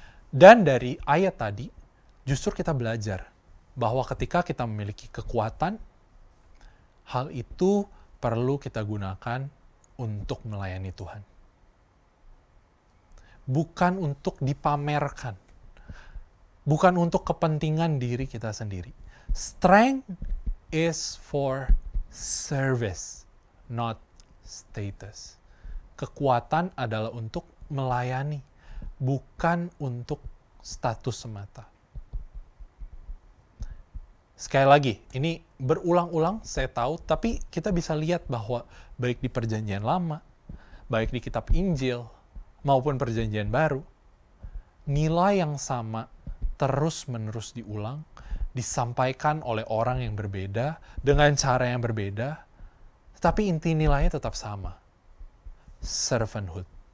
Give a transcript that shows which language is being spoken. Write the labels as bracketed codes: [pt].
[id] Dan dari ayat tadi, justru kita belajar bahwa ketika kita memiliki kekuatan, hal itu perlu kita gunakan untuk melayani Tuhan. Bukan untuk dipamerkan. Bukan untuk kepentingan diri kita sendiri. [en] Strength is for service, not status. [id] Kekuatan adalah untuk melayani, bukan untuk status semata. Sekali lagi, ini berulang-ulang saya tahu, tapi kita bisa lihat bahwa baik di Perjanjian Lama, baik di Kitab Injil, maupun Perjanjian Baru, nilai yang sama terus-menerus diulang, disampaikan oleh orang yang berbeda, dengan cara yang berbeda, tetapi inti nilainya tetap sama. Servanthood.